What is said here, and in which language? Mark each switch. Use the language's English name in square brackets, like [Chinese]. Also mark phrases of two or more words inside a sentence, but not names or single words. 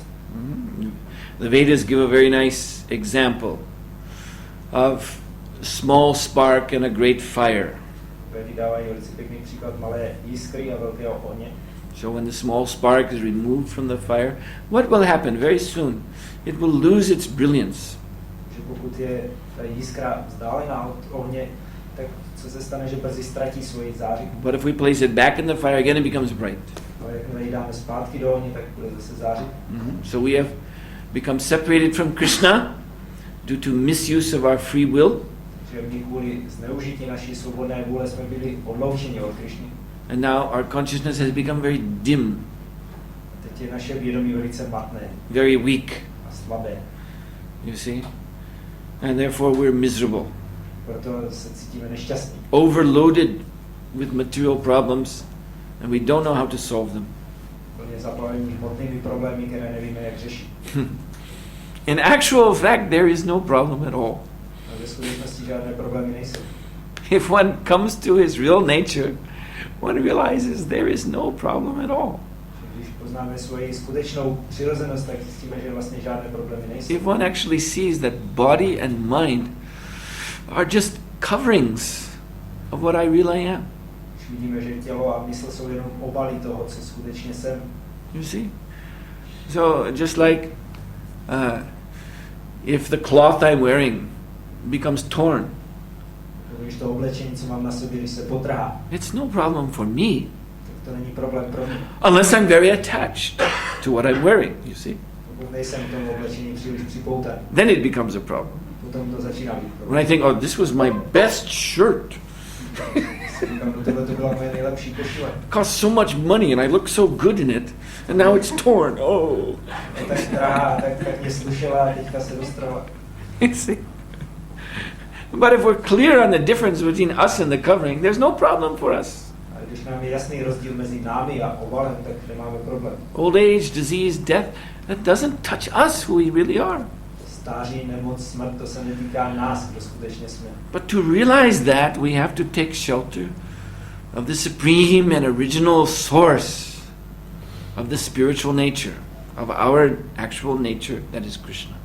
[English] The Vedas give a very nice example of a small spark and a great fire. [Czech] Vedy dávají velice pěkný příklad malé jiskry a velkého ohně. [English] So when the small spark is removed from the fire, what will happen very soon? It will lose its brilliance. [Czech] Že pokud je ta jiskra vzdálená od ohně, tak co se stane, že brzy ztratí svoji záři. [English] But if we place it back in the fire again, it becomes bright. [Czech] Ale jakmile ji dáme zpátky do ohně, tak bude zase zářit. [English] So we have become separated from Krishna due to misuse of our free will. [Czech] Že my kvůli zneužití naší svobodné vůle jsme byli odloučeni od Krishny. [English] And now our consciousness has become very dim, [Czech] Teď je naše vědomí velice matné [English] very weak, [Czech] a slabé. [English] you see? And therefore we're miserable, [Czech] Proto se cítíme nešťastní. [English] overloaded with material problems, and we don't know how to solve them. [Czech] Plně zaplavení hmotnými problémy, které nevíme, jak řešit. [English] In actual fact, there is no problem at all. [Czech] A ve skutečnosti žádné problémy nejsou. [English] If one comes to his real nature, one realizes there is no problem at all. [Czech] Když poznáme svoji skutečnou přirozenost, tak zjistíme, že vlastně žádné problémy nejsou. [English] If one actually sees that body and mind are just coverings of what I really am, [Czech] Když vidíme, že tělo a mysl jsou jenom obaly toho, co skutečně jsem. [English] you see? So just like if the cloth I'm wearing becomes torn, [Czech] Když to oblečení, co mám na sobě, když se potrhá, [English] it's no problem for me, [Czech] tak to není problém pro mě. [English] unless I'm very attached to what I'm wearing, you see? [Czech] Pokud nejsem k tomu oblečení příliš připoutaný, [English] Then it becomes a problem. [Czech] potom to začíná být problém. [English] When I think, oh, this was my best shirt, [Czech] Říkám, tohle to byla moje nejlepší košile. [English] cost so much money and I look so good in it, and now it's torn, oh. [Czech] Je tak drahá, tak mě slušela a teďka se dostrala. [English] You see? But if we're clear on the difference between us and the covering, there's no problem for us. [Czech] A když nám je jasný rozdíl mezi námi a obalem, tak nemáme problém. [English] Old age, disease, death, that doesn't touch us, who we really are. [Czech] Stáří, nemoc, smrt, to se netýká nás, kdo skutečně jsme. [English] But to realize that, we have to take shelter of the supreme and original source of the spiritual nature, of our actual nature, that is Krishna.